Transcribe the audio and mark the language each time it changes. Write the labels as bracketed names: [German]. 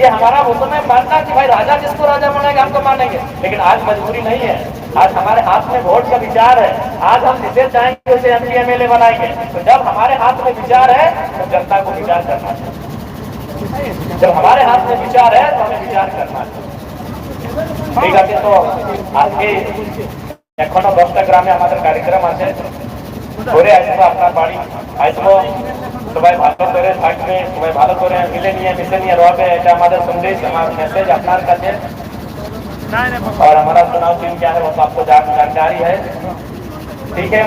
[Hindi] ये हमारा उस समय मानना कि भाई राजा जिसको राजा बनेगा हमको मानेंगे। लेकिन आज मजबूरी नहीं है, आज हमारे हाथ में वोट का विचार है। आज हम जिसे चाहेंगे उसे एमपी एमएलए बनाएंगे। तो जब हमारे हाथ में विचार है तो जनता को विचार करना चाहिए। जब हमारे हाथ में विचार है तो हमें विचार करना चाहिए। ठीक है, तो [Bangla] আজকে এখনো 10টা গ্রামে আমাদের কার্যক্রম আছে, ঘুরে আসবো আপনার বাড়ি, আসবো, সবাই ভালো করে থাকবে, সবাই ভালো করে মিলে নিয়ে মিশে নিয়ে রবে, এটা আমাদের সন্দেশ, আমার মেসেজ আপনার কাছে। [Hindi] और हमारा चुनाव टीम क्या है वो तो आपको जानकारी है, ठीक है।